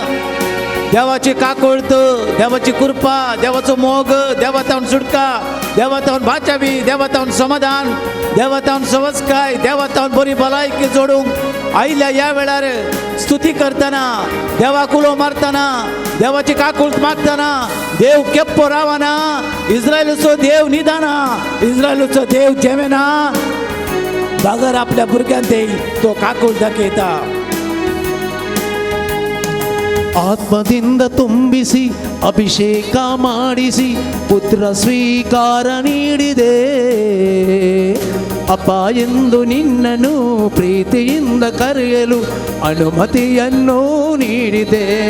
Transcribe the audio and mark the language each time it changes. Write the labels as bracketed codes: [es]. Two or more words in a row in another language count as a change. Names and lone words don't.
[kok] देवाची काकुळत देवाची कृपा देवाचो मोग देवातावन सुटका देवातावन बाचावी देवातावन समाधान देवातावन संस्कार देवातावन बरी भलायकी जोडूंक आयल्या या वेळार स्तुती करतना देवाक उलो मारतना देवाची काकुळत मागतना देव केप्पो रावना. इस्रायलाचो देव निदाना, इस्रायलाचो देव जेवेना. जागर आपल्या भुरग्यांक तो काकुळत दाखयता. [kn] ಆತ್ಮದಿಂದ ತುಂಬಿಸಿ ಅಭಿಷೇಕ ಮಾಡಿಸಿ ಪುತ್ರ ಸ್ವೀಕಾರ ನೀಡಿದೆ. ಅಪ್ಪ ಎಂದು ನಿನ್ನನ್ನು ಪ್ರೀತಿಯಿಂದ ಕರೆಯಲು ಅನುಮತಿಯನ್ನು ನೀಡಿದೆ.